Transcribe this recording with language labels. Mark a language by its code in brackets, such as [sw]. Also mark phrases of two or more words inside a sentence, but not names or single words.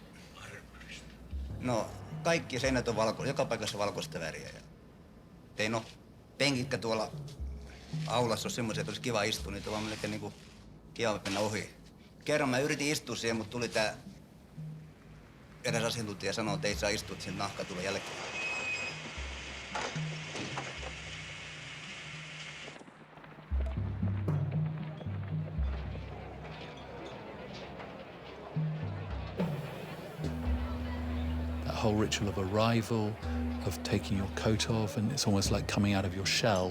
[fi] No, kaikki seinät on valkoisia, joka paikassa valkoista väriä. Ei no, penkitkä tuolla aulassa on semmoisia, että olisi kiva istua, niitä on vaan melkein niinku kiva mennä ohi. Kerran mä yritin istua siihen, mutta tuli tää eräs asiantuntija ja sanoi, että ei saa istua, että sen nahka tulee jälkeen. [en] Whole ritual of arrival, of taking your coat off, and it's almost like coming out of your shell.